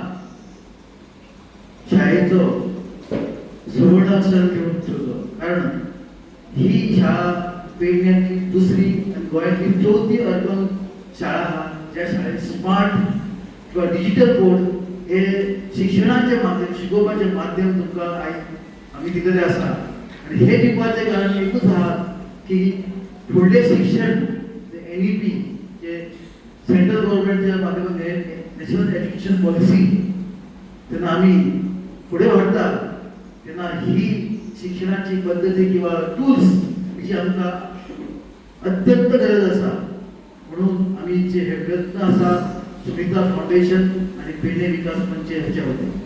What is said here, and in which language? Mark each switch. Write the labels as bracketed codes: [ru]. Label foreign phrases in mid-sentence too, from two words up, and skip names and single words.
[mr] शाळेचं सुवर्ण अक्षर घेऊन ठेवलं कारण ही शाळा पेडण्यातली दुसरी आणि गोव्यातली 4थी अर्बन शाळा ज्या शाळेत स्मार्ट किंवा [en] digital board [kok] हे शिक्षणाचे माध्यम शिकोवपाचे माध्यम तुमकां आयज आमी दिलेले आसा आणि हे दिवपाचे कारण एकूच आहा की फुडले शिक्षण NEP जे [en] central governmentच्या [kok] माध्यमातून नॅशनल एज्युकेशन पॉलिसी तेन्ना आमी फुडें व्हरता तेन्ना ही शिक्षणाची पद्धती किंवा टूल्स जी आमकां अत्यंत गरज आसा म्हणून आमी जे हे प्रयत्न आसा सुनीता फाउंडेशन आणि पेडणे विकास मंच ह्याच्या होते.